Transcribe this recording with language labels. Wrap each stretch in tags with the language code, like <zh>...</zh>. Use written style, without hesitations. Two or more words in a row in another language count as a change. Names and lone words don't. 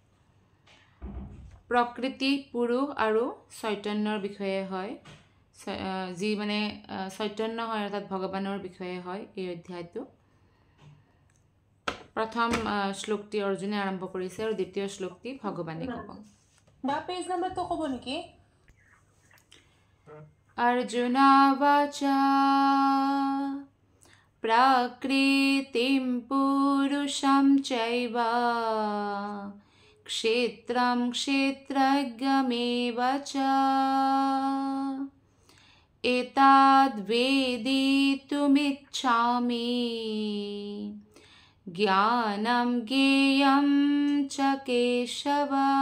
<as>প্ৰকৃতি, পুৰুষ আৰু চৈতন্যৰ বিষয়ে হয়, যি মানে চৈতন্য হয় অৰ্থাৎ ভগৱানৰ বিষয়ে হয় এই অধ্যায়টো। প্ৰথম শ্লোকটি অৰ্জুনে আৰম্ভ কৰিছে আৰু দ্বিতীয় শ্লোকটি ভগৱানে ক'ব। বা পেজ নাম্বাৰটো ক'ব নেকি?</as> <sa>अर्जुना वाचा प्रकृतिं पुरुषं चैव क्षेत्रं क्षेत्रज्ञमेव च एतद्वेदितुमिच्छामि ज्ञानं ज्ञेयं च केशव।</sa>